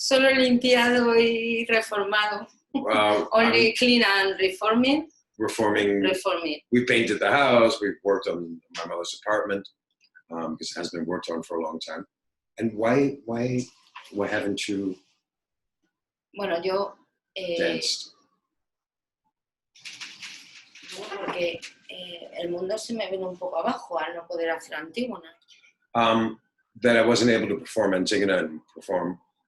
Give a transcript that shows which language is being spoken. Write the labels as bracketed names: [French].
[Spanish] Solo limpiado y reformado. [English] Only clean and reforming. Reforming. We painted the house. We worked on my mother's apartment because it has been worked on for a long time. And why haven't you [Spanish] bueno, yo [English] danced? [Spanish] Porque el mundo se me vino un poco abajo al no poder hacer Antígona. [English] That I wasn't able to perform Antígona and perform.